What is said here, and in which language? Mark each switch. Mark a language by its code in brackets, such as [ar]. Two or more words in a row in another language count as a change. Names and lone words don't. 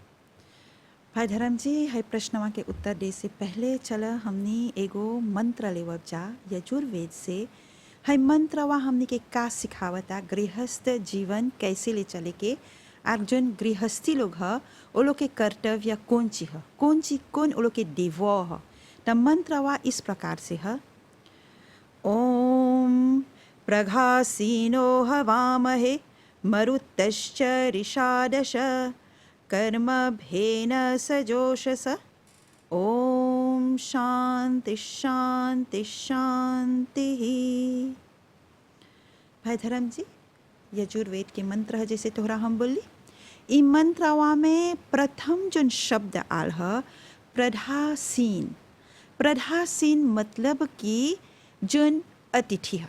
[bho] भाई धर्म जी, है प्रश्नवा के उत्तर दे से पहले चला हमनी एगो मंत्र लेवब जा यजुर्वेद से। है मंत्रवा हमनी के का सिखावता, गृहस्थ जीवन कैसे ले चले के, और जोन गृहस्थी लोग ह वो लोग के कर्तव्य कौन चीज ह, कौन वो लोग के देवो ह। त मंत्रवा इस प्रकार से है। [sa] ओम प्रघासीनो हवामहे मरुतश्च ऋषादश कर्मभेन सजोषस। ओम शांति शांति शांति। [bho] भाई धर्म जी, यजुर्वेद के मंत्र है जैसे तोहरा हम बोली। इ मंत्रवा में प्रथम जोन शब्द आल है प्रधासीन। प्रधासीन मतलब कि जोन अतिथि है।